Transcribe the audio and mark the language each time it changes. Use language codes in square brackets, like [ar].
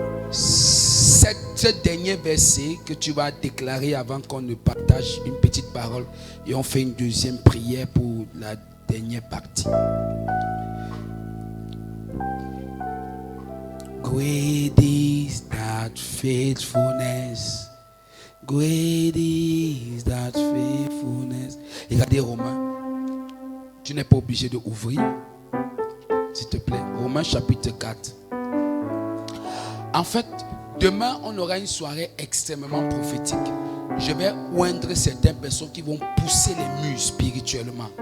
[fr] Ce dernier verset que tu vas déclarer avant qu'on ne partage une petite parole et on fait une deuxième prière pour la dernière partie. [en] Great is that faithfulness. Great is that faithfulness. [fr] Regardez Romains. Tu n'es pas obligé de ouvrir. S'il te plaît. Romains chapitre 4. En fait, demain, on aura une soirée extrêmement prophétique. Je vais oindre certaines personnes qui vont pousser les murs spirituellement.